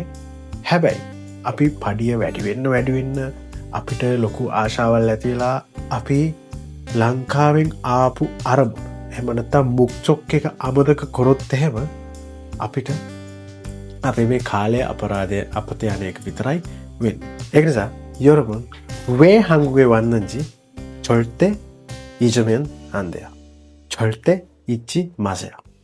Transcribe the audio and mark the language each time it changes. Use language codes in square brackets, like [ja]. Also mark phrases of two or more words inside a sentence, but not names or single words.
[si] හැබැයි අපි පඩිය වැඩි වෙන්න අපිට ලොකු ආශාවල් ඇති වෙලා අපි ලංකාවෙන් ආපු අරමුණ එහෙම නැත්නම් මුක්චොක් එක අමතක කරොත් එහෙම අපිට අපේ මේ කාලය අපරාධය අපත යන එක විතරයි වෙන්නේ. ඒක නිසා [ko] 여러분 왜 한국에 왔는지 절대 잊으면 안 돼요. 절대 잊지 마세요.